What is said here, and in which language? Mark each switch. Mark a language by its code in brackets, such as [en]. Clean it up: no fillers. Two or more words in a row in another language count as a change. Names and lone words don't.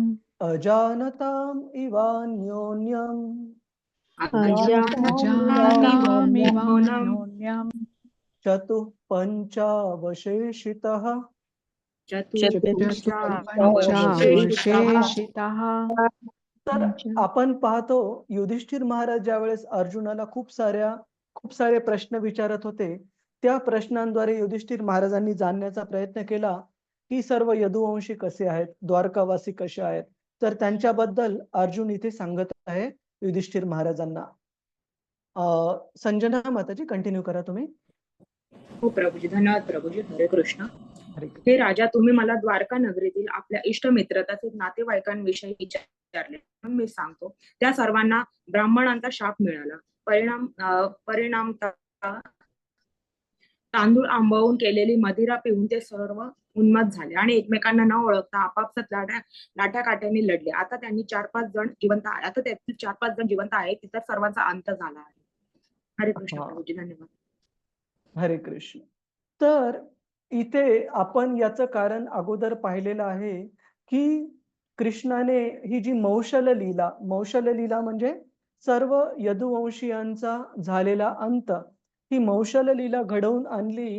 [sa] अजानताम् इवान्योन्यम् अजानतामिवान्योन्यम् चतुः पञ्चावशेषितः चतुष्पञ्चावशेषितः [mr] तर आपण पाहतो युधिष्ठिर महाराज ज्यावेळेस अर्जुनाला खूप सारे प्रश्न विचारत होते, त्या प्रश्नांद्वारे युधिष्ठिर महाराजांनी जाणण्याचा प्रयत्न केला की सर्व यदुवंशी कसे आहेत, द्वारकावासी कसे आहेत. तर त्यांच्याबद्दल अर्जुन इथे सांगत आहे युधिष्ठिर महाराजांना. संजना माताजी कंटिन्यू करा तुम्ही. हो प्रभूजी, धन्यवाद प्रभूजी. हरे कृष्ण. हरे कृष्ण. हे राजा, तुम्ही मला द्वारका नगरीतील आपल्या इष्टमित्र तसेच नातेवाईकांविषयी विचारले. मी सांगतो, त्या सर्वांना ब्राह्मणांचा शाप मिळाला. परिणाम तांदूळ आंबवून केलेली मदिरा पिऊन ते सर्व उन्मत्त झाले आणि एकमेकांना न ओळखता आपापसात लाट्याकाट्यांनी लढले. आता त्यांनी 4-5 जण जिवंत आहेत. आता त्यातील 4-5 जण जिवंत आहेत, तिथं सर्वांचा अंत झाला आहे. हरे कृष्ण प्रभूजी, धन्यवाद. हरे कृष्ण. तर इथे आपण याचं कारण अगोदर पाहिलेलं आहे की कृष्णाने ही जी मौशल लीला म्हणजे सर्व यदुवंशीयांचा झालेला अंत, ही मौशल लीला घडवून आणली.